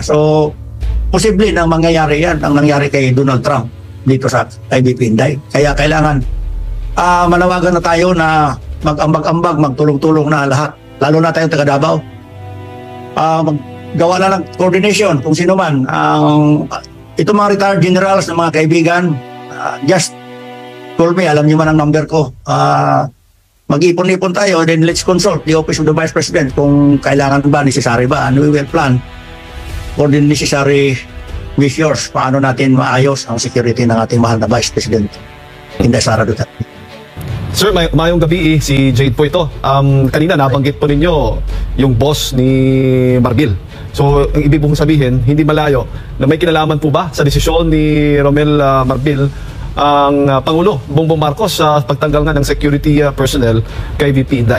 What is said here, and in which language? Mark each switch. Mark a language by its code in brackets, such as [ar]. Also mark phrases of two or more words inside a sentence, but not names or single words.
[tl] So, posible na mangyayari yan ang nangyari kay Donald Trump dito sa IBP Inday. Kaya kailangan manawagan na tayo na mag-ambag-ambag, magtulong-tulong na lahat. Lalo na tayong taga Davao. Maggawa na ng coordination kung sino man. Ito mga retired generals na mga kaibigan, [en] just call me, [tl] alam niyo man ang number ko. Mag-ipon-ipon tayo, [en] then let's consult the Office of the Vice President [tl] kung kailangan ba, [en] necessary ba, and we will plan for the necessary measures [tl] paano natin maayos ang security ng ating mahal na [en] Vice President Inday Sara Duterte. [tl] Sir, [ceb] mayong gabi [tl] si Jade po ito. Kanina nabanggit po ninyo yung boss ni Marbil. So, ang ibig pong sabihin, hindi malayo na may kinalaman po ba sa desisyon ni Romel Marbil ang Pangulo Bongbong Marcos sa pagtanggal nga ng security personnel kay VP Inday?